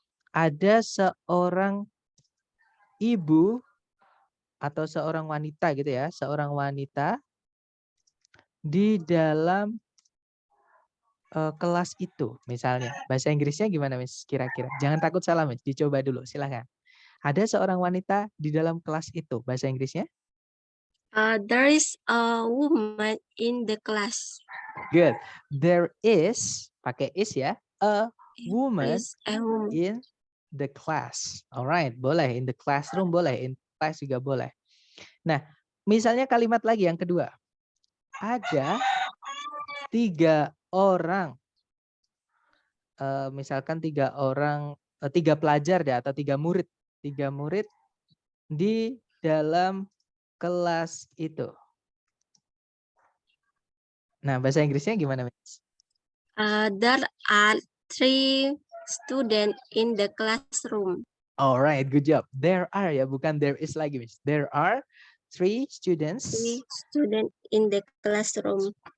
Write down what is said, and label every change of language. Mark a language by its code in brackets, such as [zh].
[id] Ada seorang ibu atau seorang wanita gitu ya, seorang wanita di dalam kelas itu misalnya. Bahasa Inggrisnya gimana, Miss, kira-kira? Jangan takut salah, Miss, dicoba dulu, silahkan. Ada seorang wanita di dalam kelas itu, bahasa Inggrisnya? [en] There is a woman in the class. Good. There is, [id] pakai [en] is [id] ya, [en] a There woman is a woman. in the class. Alright, [id] boleh. [en] In the classroom boleh. In class [id] juga boleh. Nah, misalnya kalimat lagi yang kedua. Ada 3 orang. Misalkan 3 orang, 3 pelajar deh atau 3 murid. 3 murid di dalam kelas itu. Nah, bahasa Inggrisnya gimana, Miss? [en] There are 3 students in the classroom. Alright, good job. There are [id] ya, bukan [en] there is [id] lagi, [en] Miss. There are 3 students 3 students in the classroom.